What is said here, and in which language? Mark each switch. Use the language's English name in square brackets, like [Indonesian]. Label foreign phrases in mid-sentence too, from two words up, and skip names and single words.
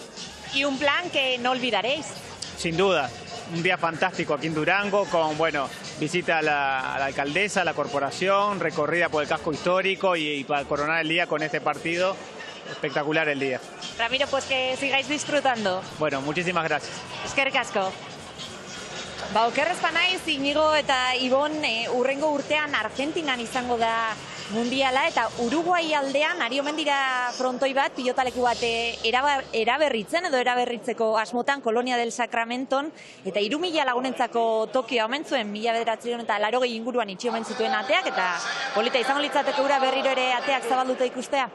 [Spanish] Y un plan que no olvidaréis. Sin duda, un día fantástico aquí en Durango, con visita a la alcaldesa, a la corporación, recorrida por el casco histórico y para coronar el día con este partido. Espectacular el día. Ramiro, pues que sigáis disfrutando. Bueno, muchísimas gracias. [Basque] Eskerrik asko. Okerrez banaiz, Inigo eta Ibon urrengo urtean Argentinan izango da mundiala eta Uruguai aldean ari omen dira frontoi bat, pilotaleku bat eraberritzen edo eraberritzeko asmotan Kolonia del Sacramenton eta 3.000 lagunentzako Tokioa omen zuen 1980 inguruan itxi omen zituen ateak eta polita izango litzateke ura berriro ere ateak zabalduta ikustea.